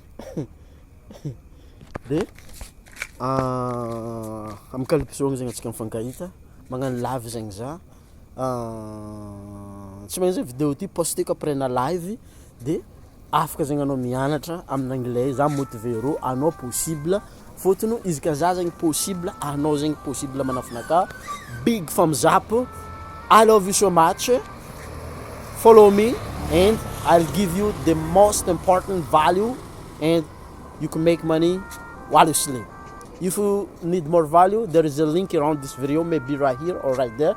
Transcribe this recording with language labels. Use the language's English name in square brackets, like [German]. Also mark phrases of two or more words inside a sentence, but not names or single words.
[Malagasy] De amin'ny Kalipso zegny atsika mifankahita. Magnano live zegny za. Tsy magnano zay vidéo ty posteko après na live de afaka zegny anao mianatra amin'ny anglais za motivero anao possible. Fotony izy ka za zegny possible anao zegny possible manafinaka. [English] Big thumbs up. I love you so much. Follow me and I'll give you the most important value and you can make money while you sleep. If you need more value, there is a link around this video, maybe right here or right there.